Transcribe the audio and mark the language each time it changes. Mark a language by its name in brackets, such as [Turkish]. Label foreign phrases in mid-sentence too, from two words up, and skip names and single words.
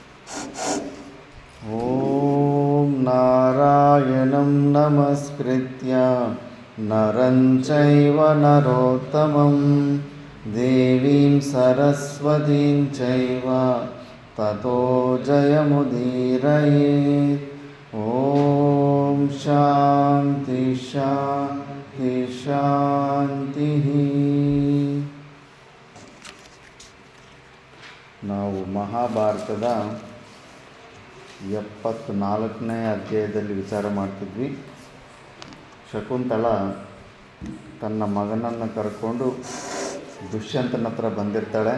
[Sanskrit] ಓಂ ನಾರಾಯಣಂ ನಮಸ್ಕೃತ್ಯ ನರಂ ಚೈವ ನರೋತ್ತಮಂ ದೇವೀಂ ಸರಸ್ವತೀಂ ಚೈವ ತತೋ ಜಯಮುದೀರಯೇತ್. ಓಂ ಶಾಂತಿ ಶಾಂತಿ ಶಾಂತಿ. [Kannada] ನಾವು ಮಹಾಭಾರತದ 74ನೇ ಅಧ್ಯಾಯದಲ್ಲಿ ವಿಚಾರ ಮಾಡ್ತಿದ್ವಿ. ಶಕುಂತಳ ತನ್ನ ಮಗನನ್ನು ಕರ್ಕೊಂಡು ದುಷ್ಯಂತನ ಹತ್ರ ಬಂದಿರ್ತಾಳೆ.